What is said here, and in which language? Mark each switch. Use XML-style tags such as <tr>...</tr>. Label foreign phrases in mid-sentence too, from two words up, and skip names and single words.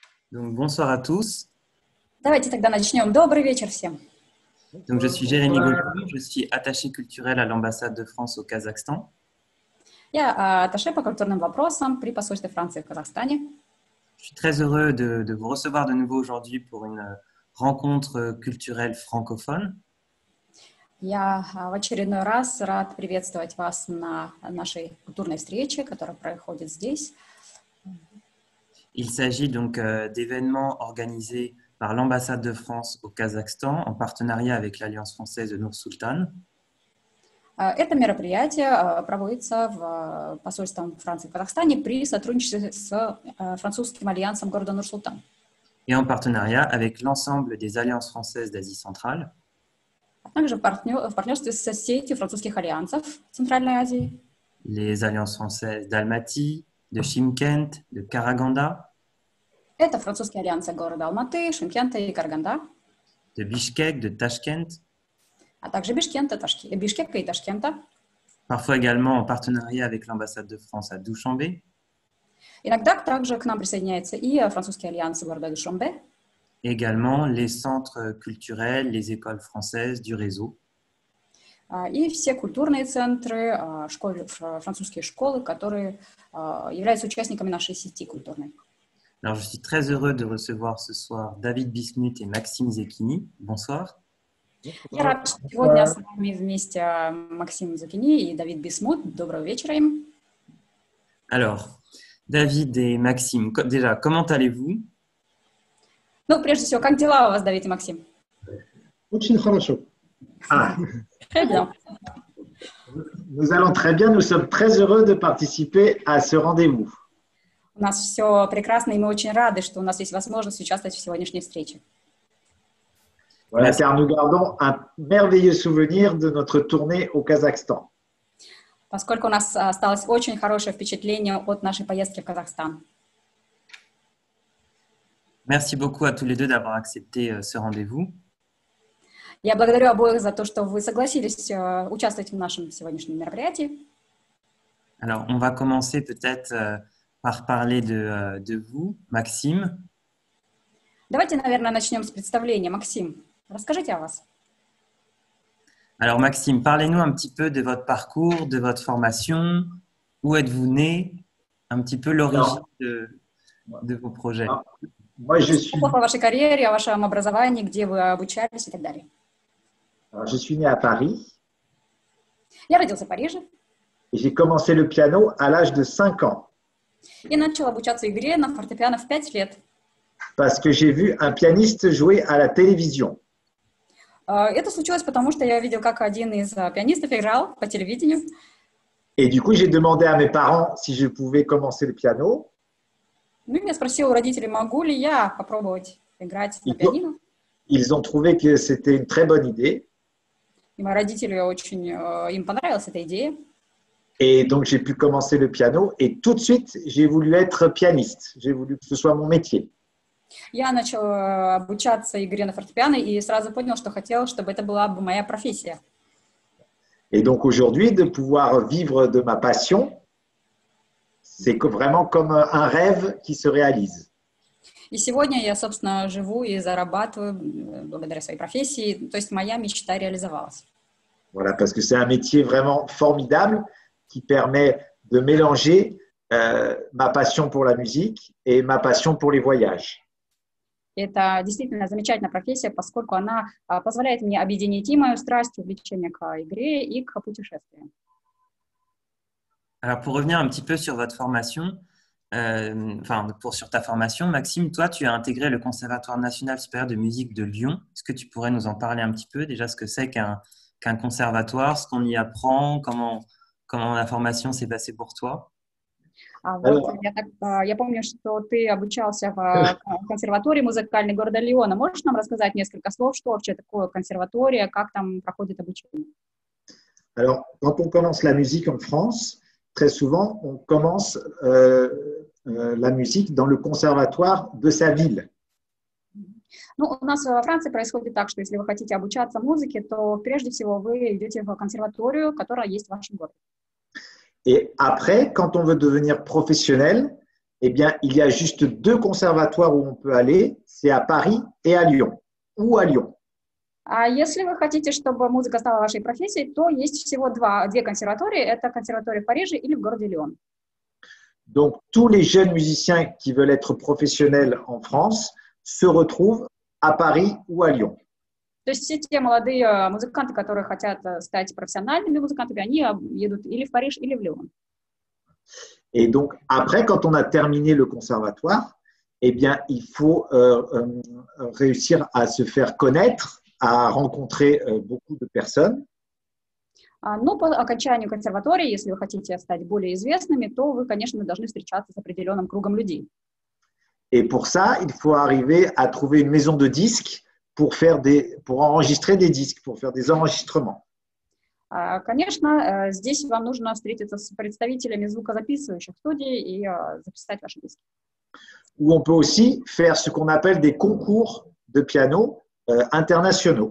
<fr>Donc, bonsoir à tous.</fr> <ru>Давайте тогда начнем. Добрый вечер всем.</ru> <fr>Donc, je suis Jérémy Gauthier, je suis attaché culturel à l'ambassade de France au Kazakhstan.</fr> <ru>Я атташе по культурным вопросам при посольстве Франции в Казахстане.</ru> <fr>Je suis très heureux de vous recevoir de nouveau aujourd'hui pour une rencontre culturelle francophone.</fr> <ru>Я в очередной раз рад приветствовать вас на нашей культурной встрече, которая проходит здесь.</ru> <fr>Il s'agit donc d'événements organisés par l'ambassade de France au Kazakhstan en partenariat avec l'Alliance française de Nour-Sultan.</fr> <ru>Это мероприятие проводится в посольством Франции в Казахстане при сотрудничестве с французским альянсом города Нур-Султан.</ru> <fr>Et en partenariat avec l'ensemble des alliances françaises d'Asie centrale.</fr> <ru>А также в партнерстве с сетью французских альянсов Центральной Азии.</ru> <fr>Les alliances françaises d'Almaty, de Chimkent, de Karaganda.</fr> <ru>Это французские альянсы города Алматы, Шымкента и Караганда.</ru> <fr>De Bishkek, de Tashkent.</fr> <ru>А также Бишкека и Ташкента.</ru> <fr>Parfois également en partenariat avec l'ambassade de France à Douchanbé.</fr> <ru>Иногда также к нам присоединяется и французский альянс города Душанбе.</ru> <fr>Également les centres culturels, les écoles françaises du réseau.</fr> <ru>И все культурные центры, французские школы, которые являются участниками нашей сети культурной.</ru> <fr>Alors, je suis très heureux de recevoir ce soir David Bismuth et Maxime Zekini. Bonsoir.</fr> <ru>Я рад, что сегодня с нами вместе Максим Закини и Давид Бисмут. Доброго вечера им.</ru> <fr>Alors, David et Maxime, déjà, comment allez-vous?</fr> <ru>Ну, прежде всего, как дела у вас, Давид и Максим? Очень хорошо.</ru> <fr>Très bien. Nous allons très bien. Nous sommes très heureux de participer à ce rendez-vous.</fr> <ru>У нас все прекрасно, и мы очень рады, что у нас есть возможность участвовать в сегодняшней встрече.</ru> <fr>Voilà, car nous gardons un merveilleux souvenir de notre tournée au Kazakhstan.</fr> <ru>Поскольку у нас осталось очень хорошее впечатление от нашей поездки в Казахстан.</ru> <fr>Merci beaucoup à tous les deux d'avoir accepté ce rendez-vous.</fr> <ru>Я благодарю обоих за то, что вы согласились участвовать в нашем сегодняшнем мероприятии.</ru> <fr>Alors, on va commencer peut-être par parler de vous, Maxime.</fr> <ru>Давайте, наверное, начнем с представления. Максим, расскажите о вас.</ru> <fr>Alors, Maxime, parlez-nous un petit peu de votre parcours, de votre formation. Où êtes-vous né? Un petit peu l'origine de vos projets. Moi, je suis...</fr> <ru>О вашей карьере, о вашем образовании, где вы обучались и так далее.</ru> <fr>Alors, je suis né à Paris.</fr> <ru>Я родился в Париже.</ru> <fr>Et j'ai commencé le piano à l'âge de 5 ans.</fr> <ru>И начал обучаться игре на фортепиано в 5 лет.</ru> <fr>Parce que j'ai vu un pianiste jouer à la télévision.</fr> <ru>Это случилось потому, что я видел, как один из пианистов играл по телевидению.</ru> <fr>Et du coup, j'ai demandé à mes parents si je pouvais commencer le piano.</fr> <ru>Ну, я спросил у родителей, могу ли я попробовать играть на пианино.</ru> <fr>Ils ont trouvé que c'était une très bonne idée.</fr> <ru>И мои родители очень, им понравилась эта идея.</ru> <fr>Et donc, j'ai pu commencer le piano et tout de suite, j'ai voulu être pianiste. J'ai voulu que ce soit mon métier.</fr> <ru>Я начал обучаться игре на фортепиано и сразу понял, что хотел, чтобы это была бы моя профессия.</ru> <fr>Et donc, aujourd'hui, de pouvoir vivre de ma passion, c'est vraiment comme un rêve qui se réalise.</fr> <ru>И сегодня я, собственно, живу и зарабатываю благодаря своей профессии. То есть моя мечта реализовалась.</ru> <fr>Voilà, parce que c'est un métier vraiment formidable qui permet de mélanger ma passion pour la musique et ma passion pour les voyages.</fr> <ru>Это действительно замечательная профессия, поскольку она позволяет мне объединить и мою страсть, увлечение к игре и к путешествиям.</ru> <fr>Alors, pour revenir un petit peu sur votre formation, sur ta formation, Maxime, toi, tu as intégré le Conservatoire national supérieur de musique de Lyon. Est-ce que tu pourrais nous en parler un petit peu, déjà ce que c'est qu'un conservatoire, ce qu'on y apprend, comment la formation s'est passée pour toi?</fr> <ru>Я помню, что ты обучался в консерватории музыкальной города Лиона. Можешь нам рассказать несколько слов, что вообще такое консерватория, как там проходит обучение?</ru> <fr>Alors, quand on commence la musique en France, très souvent, on commence la musique dans le conservatoire de sa ville.</fr> <ru>Ну, у нас во Франции происходит так, что если вы хотите обучаться музыке, то прежде всего вы идете в консерваторию, которая есть в вашем городе.</ru> <fr>Et après, quand on veut devenir professionnel, eh bien, il y a juste deux conservatoires où on peut aller, c'est à Paris et à Lyon, ou à Lyon.</fr> <ru>А если вы хотите, чтобы музыка стала вашей профессией, то есть всего две консерватории. Это консерватория в Париже или в городе Лион.</ru> <fr>Donc, tous les jeunes musiciens qui veulent être professionnels en France se retrouvent à Paris ou à Lyon.</fr> <ru>То есть все те молодые музыканты, которые хотят стать профессиональными музыкантами, они едут или в Париж, или в Лион.</ru> <fr>Et donc, après, quand on a terminé le conservatoire, eh bien, il faut réussir à se faire connaître, à rencontrer beaucoup de personnes.</fr> <ru>Но по окончанию консерватории, если вы хотите стать более известными, то вы, конечно, должны встречаться с определенным кругом людей.</ru> <fr>Et pour ça, il faut arriver à trouver une maison de disques pour enregistrer des disques, pour faire des enregistrements.</fr> <ru>Конечно, здесь вам нужно встретиться с представителями звукозаписывающих студий и записать ваши диски.</ru> <fr>Ou on peut aussi faire ce qu'on appelle des concours de piano internationaux.</fr>